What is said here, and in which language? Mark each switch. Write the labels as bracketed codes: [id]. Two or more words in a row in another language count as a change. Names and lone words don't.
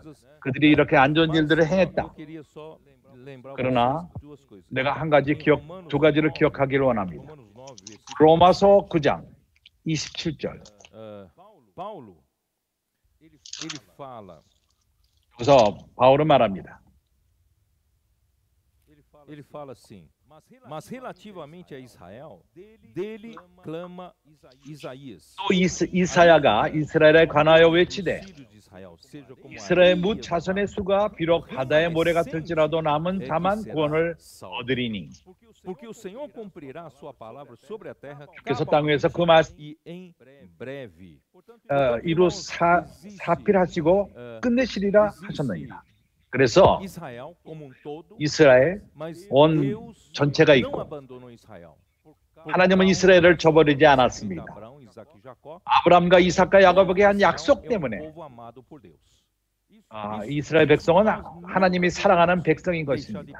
[ko] 그들이 이렇게 안 좋은 일들을 행했다. 그러나 내가 두 가지를 기억하기를 원합니다. 로마서 9장 27절. 여기서 바울은 말합니다. [pt] Ele fala assim, mas relativamente a Israel, dele clama Isaías. [ko] 또 이사야가 이스라엘에 관하여 외치되 이스라엘 뭇 자손의 수가 비록 바다의 모래 같을지라도 남은 자만 구원을 얻으리니. [pt] Porque o Senhor cumprirá a sua palavra sobre a terra [ko] 그래서 땅 위에서 그 말씀 [pt] e em breve. [ko] 이루 사필하시고 끝내시리라 하셨느니라. 그래서 이스라엘 온 전체가 있고 하나님은 이스라엘을 저버리지 않았습니다. 아브라함과 이삭과 야곱에게 한 약속 때문에 이스라엘 백성은 하나님이 사랑하는 백성인 것입니다.